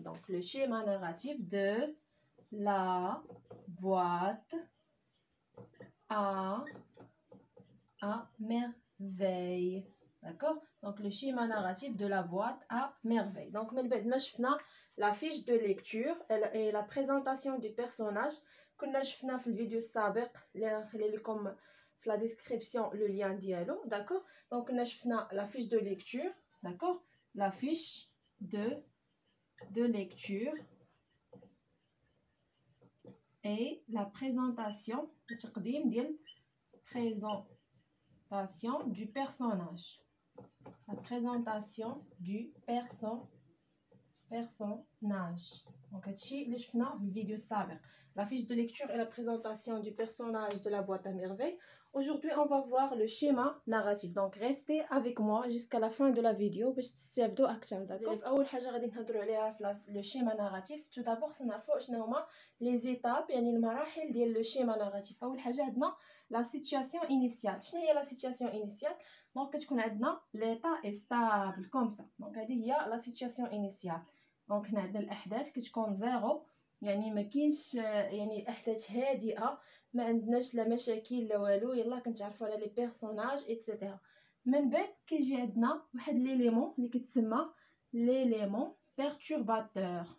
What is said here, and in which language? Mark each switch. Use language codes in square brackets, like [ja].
[fr] Donc, le schéma narratif de la boîte à merveille. D'accord? Donc, le schéma narratif de la boîte à merveille. Donc, [ar] من بعد ما شفنا [fr] la fiche de lecture et la présentation du personnage. [ar] كنا شفنا في الفيديو السابق اللي نخلي لكم في [fr] la description [ar] le lien ديالو. [fr] D'accord? Donc, [ar] كنا شفنا [fr] la fiche de lecture. D'accord? La fiche de lecture et la présentation, [ar] التقديم ديال [fr] présentation du personnage. La présentation du personnage. [ar] Donc, هادشي اللي شفنا في الفيديو السابق. [fr] La fiche de lecture et la présentation du personnage de la boîte à merveille. Aujourd'hui, on va voir le schéma narratif. Donc, restez avec moi jusqu'à la fin de la vidéo [ar] باش تستافدوا أكثر. [fr] D'accord? [ar] أول حاجة غادي نهضروا عليها في le schéma narratif. [fr] Tout d'abord, [ar] سنعرفوا شنو هما [fr] les étapes [ar] يعني المراحل ديال le schéma narratif. أول حاجة عندنا [fr] la situation initiale. [ar] شنو هي [fr] la situation initiale؟ [ar] دونك كتكون عندنا [fr] l'état est stable comme ça. [ar] دونك هذه هي la situation initiale. دونك هنا عندنا الأحداث كتكون زيرو، يعني ما كاينش، يعني الاحداث هادئه، ما عندناش لا مشاكل لا والو، يلا كنتعرفوا على لي بيرسوناج ايتترا. من بعد كيجي عندنا واحد ليليمون اللي كيتسمى ليليمون بيرتورباتور.